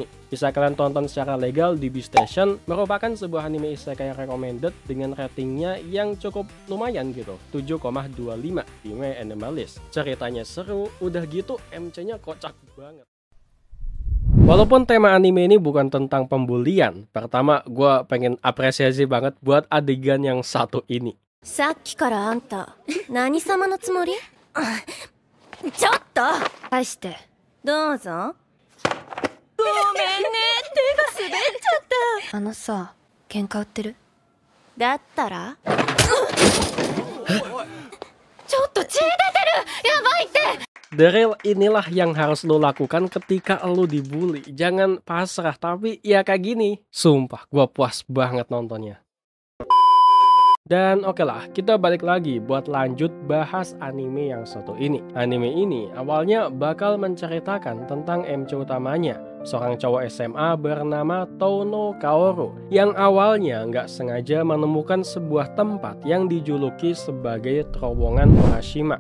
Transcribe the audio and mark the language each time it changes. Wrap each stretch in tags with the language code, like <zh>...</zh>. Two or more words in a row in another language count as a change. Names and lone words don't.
<id>Bisa kalian tonton secara legal di Station. Merupakan sebuah anime isekai recommended dengan ratingnya yang cukup lumayan gitu, 7,25 di My Anime List. Ceritanya seru, udah gitu MC-nya kocak banget. Walaupun tema anime ini bukan tentang pembulian, pertama gue pengen apresiasi banget buat adegan yang satu ini.</id> <ja>さっきからあんた何様のつもり？ちょっと返してどうぞ。ごめんね、手が滑っちゃった。あのさ、喧嘩売ってる？だったらちょっと血出てる、やばいって。</ja> <id>Daryl, inilah yang harus lo lakukan ketika lo dibully. Jangan pasrah, tapi ya kayak gini. Sumpah, gue puas banget nontonnya. Dan oke lah, kita balik lagi buat lanjut bahas anime yang satu ini. Anime ini awalnya bakal menceritakan tentang MC utamanya, seorang cowok SMA bernama Touno Kaoru, yang awalnya nggak sengaja menemukan sebuah tempat yang dijuluki sebagai terowongan Urashima.</id>